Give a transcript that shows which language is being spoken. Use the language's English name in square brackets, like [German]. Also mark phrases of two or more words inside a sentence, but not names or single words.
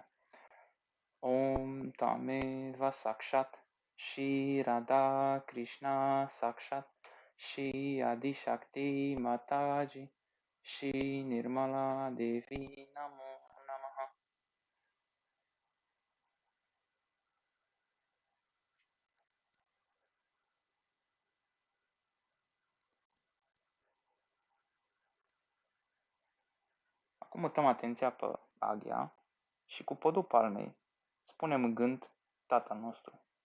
[Sanskrit] Om Tame Vasakshat Shi Radha Krishna Sakshat Shi Adi Shakti Mataji Shi Nirmala Devi Namo Namaha. [Romanian] Acum mutăm atenția pe Agya și cu podul palmei spunem în gând Tatăl nostru.